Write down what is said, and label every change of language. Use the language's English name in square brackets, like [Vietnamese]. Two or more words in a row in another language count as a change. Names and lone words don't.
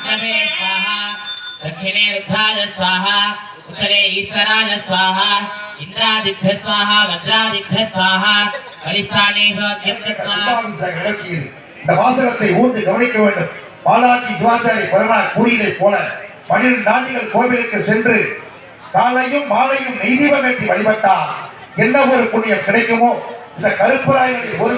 [Sanskrit] स्वाहा उत्तरे ईश्वराय स्वाहा इंद्र मित्रादिभ्यः स्वाहा वज्रादिभ्यः स्वाहा बलिस्थानेषु अध्यक्षत्वा [Tamil] கும்பாபிஷேகம் நடக்கியது. இந்த வாசகத்தை ஊர்ந்து கவனிக்க வேண்டும். பாலாஜி சிவாச்சாரி பெருமாள் கூறியதை போல 12 ஆண்டுகள் கோவிலுக்கு சென்று காலையும் மாலையும் நெய்தீபம் ஏற்றி வழிபட்டால் என்ன ஒரு புண்ணியம் கிடைக்குமோ இந்த கருப்பராயனுடைய ஒரு